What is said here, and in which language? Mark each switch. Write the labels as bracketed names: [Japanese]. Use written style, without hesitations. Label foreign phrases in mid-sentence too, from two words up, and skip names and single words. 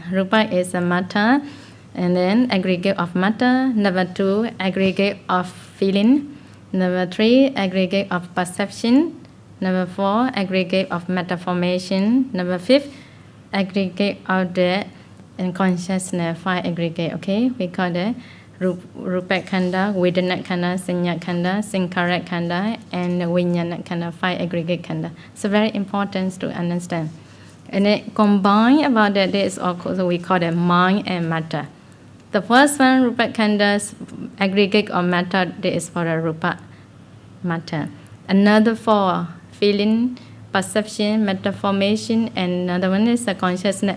[English] Rupa is a matter, and then aggregate of matter. Number 2, aggregate of feeling. Number 3, aggregate of perception. Number 4, aggregate of matter formation. Number 5, aggregate of the consciousness. 5 aggregate. Okay, we call it [Pali] Rupa Khandha, Vedana Khandha, Sanya Khandha, Sankhara Khandha, and Vijnana Khandha, [English] 5 aggregate [Pali] Khandha. [English] So very important to understand. And then combined about that, there is also we call it mind and matter. The first one, [Pali] Rupa Khandha's [English] aggregate of matter, that is for the Rupa matter. Another 4, feeling, perception, matter formation, and another one is the consciousness.